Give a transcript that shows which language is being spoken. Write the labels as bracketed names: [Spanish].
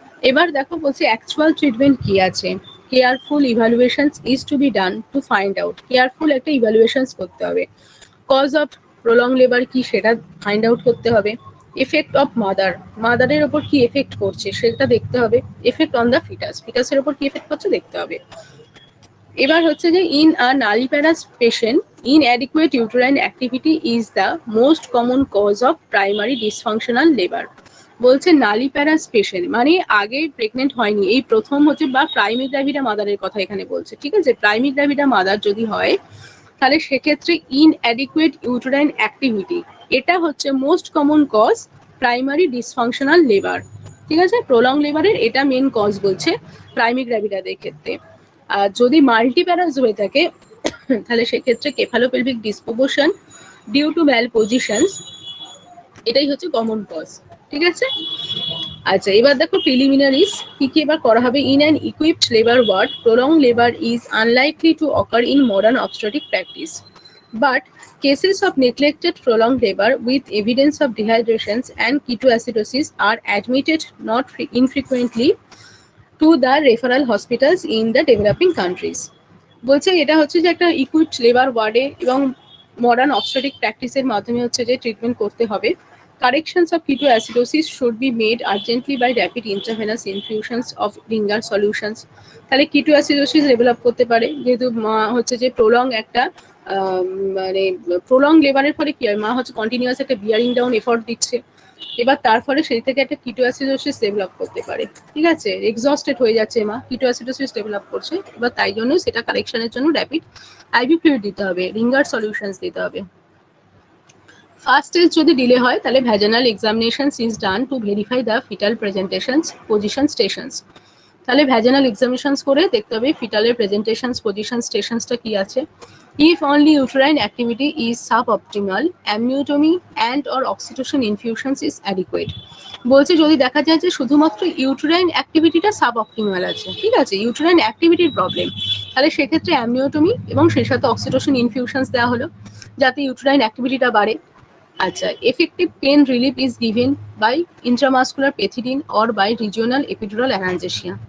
[Bangla] এবার দেখো বলছে অ্যাকচুয়াল ট্রিটমেন্ট কি আছে। [English] careful evaluations is to be done to find out, [Bangla] careful একটা ইভ্যালুয়েশনস করতে হবে। [English] cause of prolong labour [Bangla] কি সেটা ফাইন্ড আউট করতে হবে। [English] effect of mother, [Bangla] মাদারের ওপর কি এফেক্ট করছে সেটা দেখতে হবে। [English] effect on the foetus, [Bangla] ফিটাসের ওপর কি এফেক্ট করছে দেখতে হবে। এবার হচ্ছে যে [English] In a nulliparous patient inadequate uterine activity is the most common cause of primary dysfunctional labor। [Bangla] বলছে নালিপ্যারাস পেশেন্ট মানে আগে প্রেগনেন্ট হয়নি, এই প্রথম হচ্ছে, বা প্রাইমিক গ্র্যাভিডা মাদারের কথা এখানে বলছে, ঠিক আছে। প্রাইমিক গ্র্যাভিডা মাদার যদি হয়, তাহলে সেক্ষেত্রে ইনঅ্যাডিকুয়েট ইউটেরাইন অ্যাক্টিভিটি, এটা হচ্ছে [English] most common cause primary dysfunctional labour, [Bangla] ঠিক আছে। প্রলং লেবারের এটা মেন কজ বলছে প্রাইমিক গ্র্যাভিডাদের ক্ষেত্রে। আর যদি মাল্টিপ্যারাস হয়ে থাকে, তাহলে সেক্ষেত্রে [English] cephalopelvic disproportion due to malpositions, [Bangla] এটাই হচ্ছে কমন কজ, ঠিক আছে। আচ্ছা, এবার দেখো প্রিলিমিনারিজ কি কি এবার করা হবে। [English] In an equipped labour ward prolong labour is unlikely to occur in modern obstetric practice, but cases of neglected prolonged labor with evidence of dehydrations and ketoacidosis are admitted not infrequently to the referral hospitals in the developing countries। [Bangla] বলছে এটা হচ্ছে যে একটা equipped labour ওয়ার্ডে এবং modern obstetric প্র্যাকটিসের মাধ্যমে হচ্ছে যে ট্রিটমেন্ট করতে হবে। [English] Corrections of ketoacidosis should be made urgently by rapid intravenous infusions of ringer solutions। [Bangla] তাহলে ketoacidosis ডেভেলপ করতে পারে, যেহেতু মা হচ্ছে যে প্রলং একটা মানে প্রলং লেবারের ফলে কি হয়, মা হচ্ছে কন্টিনিউয়াস একটা বিয়ারিং ডাউন এফর্ট দিচ্ছে, এবার তার ফলে সেই থেকে একটা কিটোঅ্যাসিডোসিস ডেভেলপ করতে পারে, ঠিক আছে। এক্সস্টেড হয়ে যাচ্ছে মা, কিটোঅ্যাসিডোসিস ডেভেলপ করছে, এবার তাই জন্য সেটা কারেকশনের জন্য র্যাপিড আইভি ফ্লুইড দিতে হবে, রিঙ্গার সলিউশনস দিতে হবে। [English] first stage [Bangla] যদি ডিলে হয়, তাহলে [English] Vaginal examinations is done to verify the foetal presentations position stations. [Bangla] তাহলে ভ্যাজানাল এক্সামিনেশনস করে দেখতে হবে ফিটালের প্রেজেন্টেশনস পজিশন স্টেশনসটা কি আছে। [English] If only uterine activity is suboptimal, amniotomy and or oxytocin infusions is adequate। [Bangla] বলছে যদি দেখা যায় যে শুধুমাত্র ইউটেরাইন অ্যাক্টিভিটিটা সাবঅপটিমাল আছে, ঠিক আছে, ইউটেরাইন অ্যাক্টিভিটির প্রবলেম, তাহলে সেক্ষেত্রে অ্যামনিওটমি এবং সেই সাথে অক্সিটোসিন ইনফিউশনস দেওয়া হলো যাতে ইউটেরাইন অ্যাক্টিভিটিটা বাড়ে। [English] আচ্ছা, effective pain relief is given by intramuscular pethidine or by regional epidural analgesia.